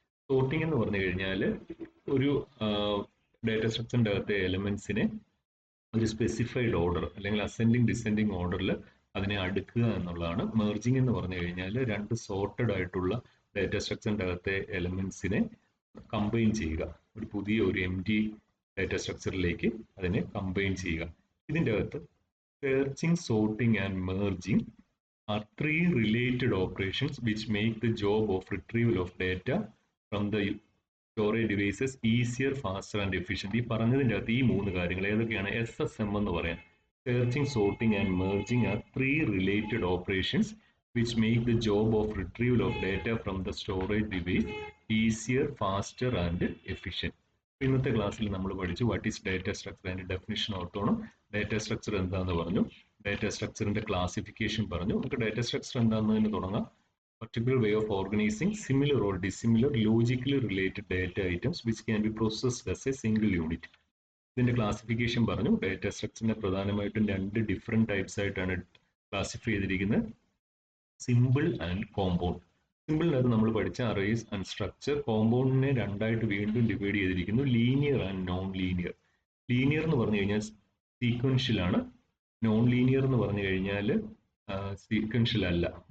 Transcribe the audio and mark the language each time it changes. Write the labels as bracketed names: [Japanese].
[Malayalam] Sorting എന്ന് പറഞ്ഞു കഴിഞ്ഞാൽ ഒരു ഡാറ്റ സ്ട്രക്ചറിൻ്റെ അകത്തെ എലമെന്റ്സിനെ ഒരു സ്പെസിഫൈഡ് ഓർഡർ അല്ലെങ്കിൽ അസെൻഡിങ് ഡിസെൻഡിങ് ഓർഡറിൽ അതിനെ അടുക്കുക എന്നുള്ളതാണ്. മെർജിങ് എന്ന് പറഞ്ഞു കഴിഞ്ഞാൽ രണ്ട് സോർട്ടഡ് ആയിട്ടുള്ള ഡാറ്റ സ്ട്രക്ചറിൻ്റെ അകത്തെ എലമെന്റ്സിനെ കമ്പൈൻ ചെയ്യുക, ഒരു പുതിയ ഒരു empty ഡാറ്റ സ്ട്രക്ചറിലേക്ക് അതിനെ കമ്പൈൻ ചെയ്യുക. ഇതിൻ്റെ അകത്ത് [English] searching, sorting and merging are three related operations which make the job of retrieval of data from the storage devices easier, faster and efficient. [Malayalam] ഈ പറഞ്ഞതിൻ്റെ അകത്ത് ഈ മൂന്ന് കാര്യങ്ങൾ ഏതൊക്കെയാണ്? SSM എന്ന് പറയാം. [English] Searching, sorting and merging are three related operations which make the job of retrieval of data from the storage device easier, faster and efficient. [Malayalam] ഇന്നത്തെ ക്ലാസ്സിൽ നമ്മൾ പഠിച്ചു [English] what is data structure, [Malayalam] അതിന്റെ ഡെഫിനിഷൻ ഓർത്തോണം. ഡാറ്റ സ്ട്രക്ചർ എന്താണെന്ന് പറഞ്ഞു, data സ്ട്രക്ചറിന്റെ classification പറഞ്ഞു. നമുക്ക് ഡാറ്റ സ്ട്രക്ചർ എന്താണെന്ന് തുടങ്ങാം. [English] particular way of organizing similar or dissimilar logically related data items which can be processed as a single unit. [Malayalam] ഇതിന്റെ ക്ലാസിഫിക്കേഷൻ പറഞ്ഞു. ഡാറ്റ സ്ട്രക്ചറിനെ പ്രധാനമായിട്ടും രണ്ട് ഡിഫറെന്റ് ടൈപ്സ് ആയിട്ടാണ് ക്ലാസിഫൈ ചെയ്തിരിക്കുന്നത്, സിമ്പിൾ ആൻഡ് കോമ്പൗണ്ട്. സിമ്പിളിനകത്ത് നമ്മൾ പഠിച്ച അറേസ് ആൻഡ് സ്ട്രക്ചർ. കോമ്പൗണ്ടിനെ രണ്ടായിട്ട് വീണ്ടും ഡിവൈഡ് ചെയ്തിരിക്കുന്നു, linear and non linear. Linear എന്ന് പറഞ്ഞു കഴിഞ്ഞാൽ സീക്വൻഷ്യൽ ആണ്, നോൺ ലീനിയർ എന്ന് പറഞ്ഞു കഴിഞ്ഞാൽ സീക്വൻഷ്യൽ അല്ല.